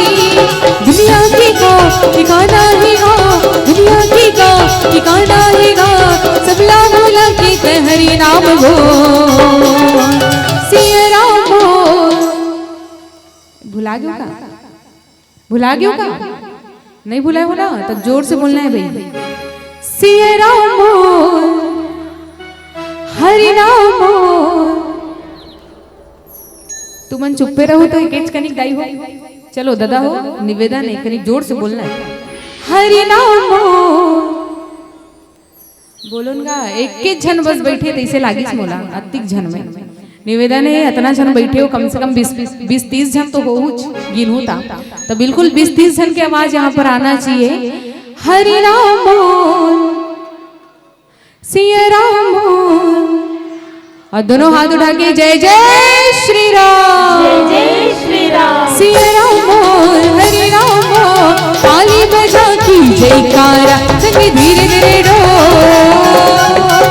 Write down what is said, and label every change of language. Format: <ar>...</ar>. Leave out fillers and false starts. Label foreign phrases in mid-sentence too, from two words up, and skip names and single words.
<hne>दुनिया की का ठिकाना हैगा दुनिया की का ठिकाना हैगा सबला भोला की तहरी नाम बोल। सियाराम बोल भुला गयो का, भुला गयो का, नहीं भुलाए हो ना तो जोर से बोलना है भाई। सियाराम बोल हरि नाम बोल। तुमन चुप्पे रहो तो एक कनिक दाई हो। चलो दादा हो निवेदन है कनिक जोर से बोलना है। हरि नाम बोलूंगा एक झन बस बैठे तैसे लागिस मोला अतिक झन में निवेदन है इतना झन बैठे हो कम से कम 20-30 झन तो हो गिनू था तो बिल्कुल 20-30 झन की आवाज यहाँ पर आना चाहिए। हरि नाम बोल सियाराम बोल और दोनों हाथ उठा के जय जय श्री राम जय श्री राम। सियाराम बोल हरि राम बोल ताली बजा की जयकारा संग धीरे धीरे डोल।</hne>